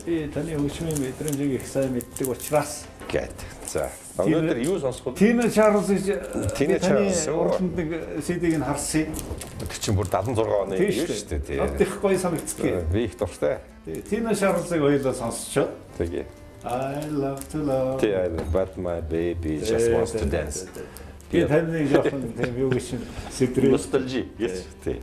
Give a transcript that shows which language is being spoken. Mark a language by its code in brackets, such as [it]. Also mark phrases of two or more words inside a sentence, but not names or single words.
[mn] Би таны хөгжмийн мэдрэмжийг их сайн мэддэг учраас гээд. За өнөөдөр юу сонсох вэ? Тина Чарлз уралд нэг CD-г нь харсан. Тэр чинь бүр 76 оны юм шүү дээ тий. Их гоё санагддаг. Би их дуртай. Тина Чарлзыг хоёулаа сонсчоо. Тэгээ. [en] I love to love. Тий, but my baby just wants to dance. [mn] Би таны жоохон тийм юу гэж сэтрээ. Nostalgia гэж. Тий.